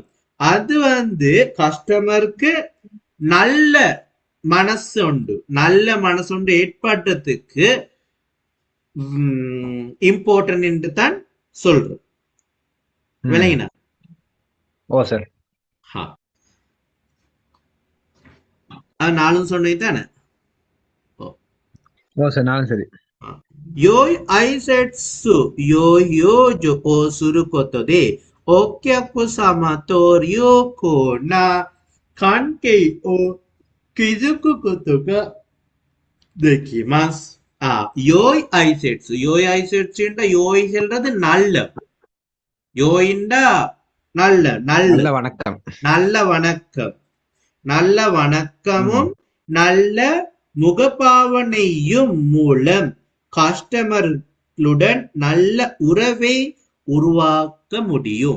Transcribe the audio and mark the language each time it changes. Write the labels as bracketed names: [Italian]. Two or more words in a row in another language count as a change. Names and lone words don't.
[Tamil] அது கஸ்டமருக்கு நல்ல நல்ல மனசுண்டு ஏற்படுறதுக்கு இம்பார்ட்டன்ட் என்று தான் சொல்றோம். ம். விளங்கினா? ஓ சார். ஹா. அது நாலும் சொன்னது தானே. ஓ. ஓ சார், நானும் சரி. [Japanese] 良い挨拶、良い養生をすることで、お客様と良好な関係を築くことができます。良い挨拶。良い挨拶良い [Tamil] சொல்றது நல்ல. யோயிண்டா நல்ல நல்ல நல்ல வணக்கம். நல்ல வணக்கம். நல்ல வணக்கமும் நல்ல முகபாவனையும் மூலம் கஸ்டமர்களுடன் நல்ல உறவை உருவாக்க முடியும்.